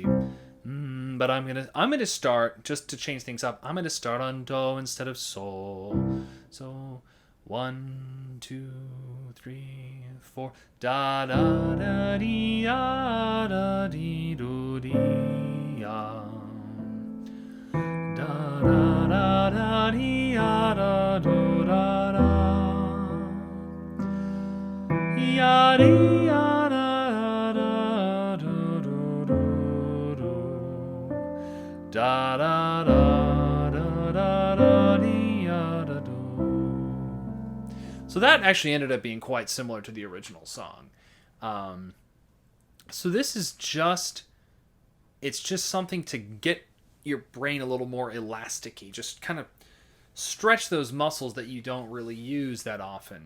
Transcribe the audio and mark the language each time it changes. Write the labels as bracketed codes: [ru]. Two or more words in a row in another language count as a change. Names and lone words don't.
[en] But I'm gonna start, just to change things up, I'm gonna start on do instead of sol. So 1, 2, 3, 4. Da da da dee da dee do dee da da da da dee da do da da ya dee da da do do do da da da da da da dee da do. So that actually ended up being quite similar to the original song. So this is it's just something to get your brain a little more elasticy, just kind of stretch those muscles that you don't really use that often.